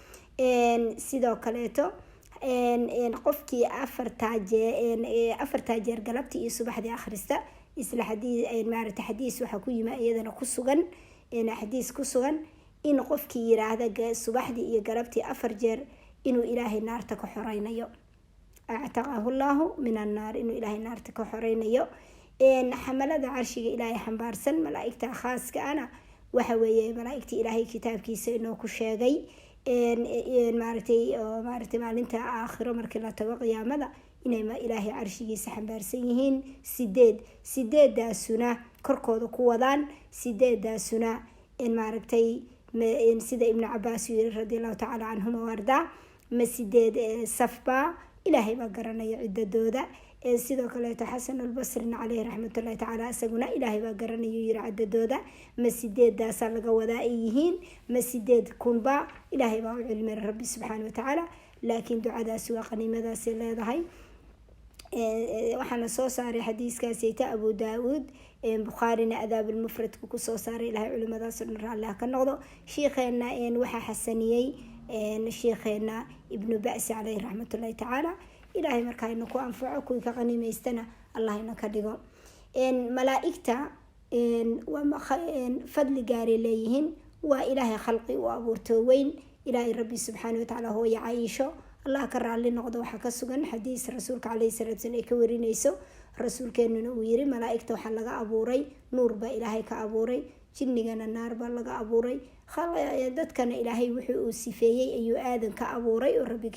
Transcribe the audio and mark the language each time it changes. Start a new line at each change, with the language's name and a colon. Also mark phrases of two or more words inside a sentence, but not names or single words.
Somali: sidoo kaleeto qofkii 4 jeer galabtii iyo subaxdii akhrista isla xadiis waxaa ku yimi iyadana ku sugan xadiis ku sugan in qofkii yiraahda subaxdii iyo galabtii 4 jeer inuu ilaahay naarta ka xoreynayo
Arabic: أعتقه الله من النار
Somali: inuu ilaahay naarta ka xoreynayo xamalada carshiga ilaahay xambaarsan malaa'igta khaaska ana waxa weeye malaa'igta ilaahay kitaabkiisa inoo ku sheegay maaragtay maalinta aakhiro markii la tago qiyaamada inay ilaahay carshigiisa xambaarsan yihiin 8 korkooda ku wadaan 8 maaragtay sida ibnu cabaas yiri
Arabic: رضي الله تعالى عنهما
Somali: warda ma 8 safba ilaahay baa garanaya ciddadooda sidoo kale xasan al-basri
Arabic: عليه رحمة الله تعالى
Somali: asaguna ilaahay baa garanayo yiri ciddadooda ma 8 laga wadaa yihiin ma 8 kunba ilaahay baa u cilmi
Arabic: ربي سبحانه وتعالى
Somali: laakiin ducadaas waa qaniimadaas leedahay waxaana soo saaray xadiiskaasi Abu Daawud Bukhari-na Adaab al-Mufrad ku soo saaray ilaahay culimadaas Allah ka noqdo sheekheena waxa xasaniyay sheekheena ibnu Ba'si
Arabic: عليه رحمة الله تعالى
Somali: ilaahay markaa inuu ku anfaco kuwi ka qaniimaystana Allah ina ka dhigo malaa'igta fadli gaari leeyihiin waa ilaahay khalqi u abuurto weyn ilaahay
Arabic: ربي سبحانه وتعالى
Somali: hooyo Aisha Allah ka raali noqdo waxa ka sugan xadiis rasuulka
Arabic: عليه الصلاة والسلام
Somali: ay ka warinayso rasuulkeenuna uu yiri malaa'igta waxa laga abuuray nuur ba ilaahay ka abuuray jinnigana naar ba laga abuuray dadkana ilaahay wuxuu uu sifeeyay ayuu aadan ka abuuray oo rabbi